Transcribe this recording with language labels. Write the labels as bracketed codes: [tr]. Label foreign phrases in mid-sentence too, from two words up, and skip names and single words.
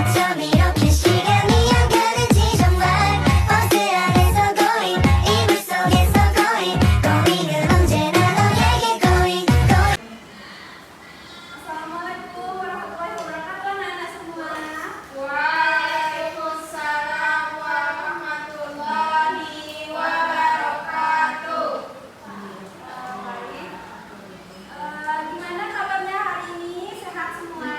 [ko] 밤 이렇게 시간이 안 가는지 정말 버스 안에서 고인 이불 속에서 고인 고인은 언제나 너에게 고인 고인. [ar] السلام عليكم ورحمة الله وبركاته [id] anak-anak semua. [ar] وعليكم السلام ورحمة الله وبركاته. [id] Baik. Gimana kabarnya hari ini?